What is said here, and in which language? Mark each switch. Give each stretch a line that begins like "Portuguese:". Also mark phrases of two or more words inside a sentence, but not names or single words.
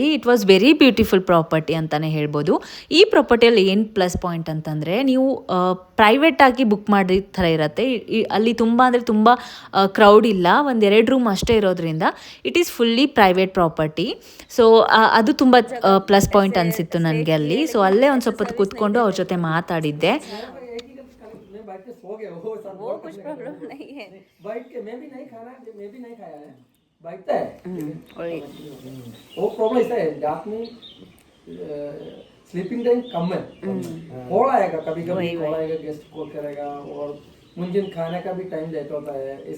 English: it was very beautiful property
Kannada: ಅಂತಲೇ ಹೇಳ್ಬೋದು. ಈ ಪ್ರಾಪರ್ಟಿಯಲ್ಲಿ ಏನು
English: plus point
Kannada: ಅಂತಂದರೆ, ನೀವು ಪ್ರೈವೇಟಾಗಿ ಬುಕ್ ಮಾಡಿದ ಥರ ಇರುತ್ತೆ. ಅಲ್ಲಿ ತುಂಬ ಅಂದರೆ ತುಂಬ ಕ್ರೌಡ್ ಇಲ್ಲ, ಒಂದೆರಡು ರೂಮ್ ಅಷ್ಟೇ ಇರೋದ್ರಿಂದ
English: it is fully private property.
Kannada: ಸೊ ಅದು ತುಂಬ
English: plus point
Kannada: ಅನಿಸಿತ್ತು ನನಗೆ ಅಲ್ಲಿ. ಸೊ ಅಲ್ಲೇ ಒಂದು ಸ್ವಲ್ಪ ಹೊತ್ತು ಕೂತ್ಕೊಂಡು ಅವ್ರ ಜೊತೆ ಮಾತಾಡಿದ್ದೆ.
English: sleeping time
Hindi: कम है, कॉल आएगा कभी कभी, कॉल आएगा, गेस्ट कॉल करेगा, और मुंजिन खाने का भी
English: time late
Hindi: होता है ऐसा।